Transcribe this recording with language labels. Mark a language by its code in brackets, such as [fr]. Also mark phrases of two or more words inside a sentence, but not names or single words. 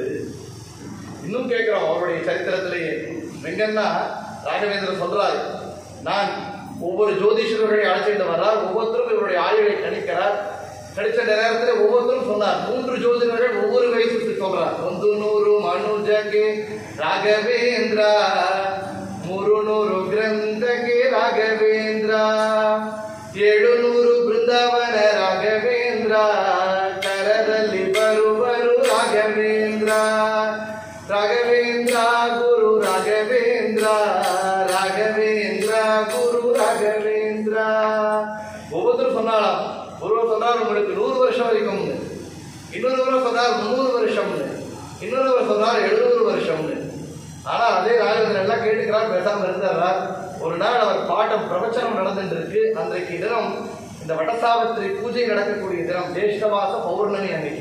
[ta] இன்னும் கேட்கிறோம் அவருடைய சரித்திரத்திலேயே வெங்கன்னா ராகவேந்திரர் சொல்றாரு, நான் ஒவ்வொரு ஜோதிஷர்களை அழைச்சிட்டு வர்றார், ஒவ்வொருத்தரும் இவருடைய ஆயுளை கணிக்கிறார். கணிச்ச நேரத்தில் ஒவ்வொருத்தரும் சொன்னார், 3 ஜோதிடர்கள் ஒவ்வொரு வயசுக்கு சொல்றார். [kn] 100 ಮನುಜಗೆ ರಾಘವೇಂದ್ರ, 300 ಗ್ರಂಥಕೆ ರಾಘವೇಂದ್ರ, 700 ಬೃಂದಾವನ ರಾಘವೇಂದ್ರ, ಕರದಲ್ಲಿ ಬರುವರು ರಾಘವೇಂದ್ರ, ರಾಘವೇಂದ್ರ ಗುರು ರಾಘವೇಂದ್ರ, ರಾಘವೇಂದ್ರ ಗುರು ராகவேந்திர. [ta] ஒவ்வொருத்தரும் சொன்னாலாம். ஒருவர் சொன்னார் உங்களுக்கு 100 வருஷம் வரைக்கும், இன்னொருவர் சொன்னார் 300 வருஷம், இன்னொருவர் சொன்னார் 700 வருஷம். ஆனா அதே ராகவேந்திரன் எல்லாம் கேட்டுக்கிறார், பேசாம இருந்தார். ஒரு நாள் அவர் பாட்டம் பிரவச்சனம் நடந்துட்டு இருக்கு. அன்றைக்கு தினம் இந்த வடசாவித்திரி பூஜை நடக்கக்கூடிய தினம், ஜேஷ்டமாச பௌர்ணமி அன்னைக்கு.